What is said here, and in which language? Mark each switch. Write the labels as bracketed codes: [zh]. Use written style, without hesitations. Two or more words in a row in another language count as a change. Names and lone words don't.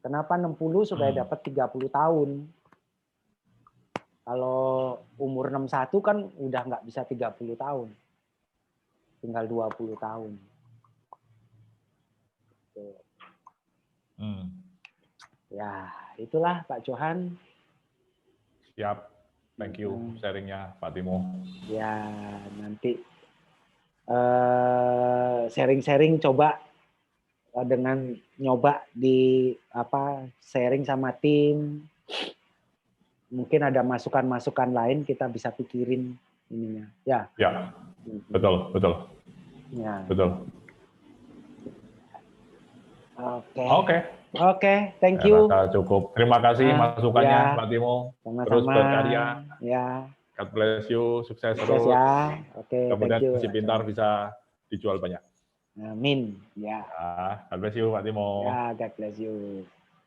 [id] Kenapa 60 supaya dapat 30 tahun? Kalau umur 61 kan udah nggak bisa 30 tahun. Tinggal 20 tahun. Ya, itulah Pak Johan. Siap. [en] Thank you [id] sharingnya Pak Timo. Ya, nanti sharing-sharing coba dengan nyoba di sharing sama tim. Mungkin ada masukan-masukan lain kita bisa pikirin ininya. Ya. Ya. Betul. Ya. Betul. Oke, [en] thank you. [id] Rasa cukup. Terima kasih masukannya Pak Timo. Sama-sama. Terus berkarya. Ya. [en] God bless you, [id] sukses terus. Ya. Oke, kemudian [en] thank you. [id] si pintar bisa dijual banyak. Amin. Ya. [en] God bless you Pak Timo. Ya, God bless you.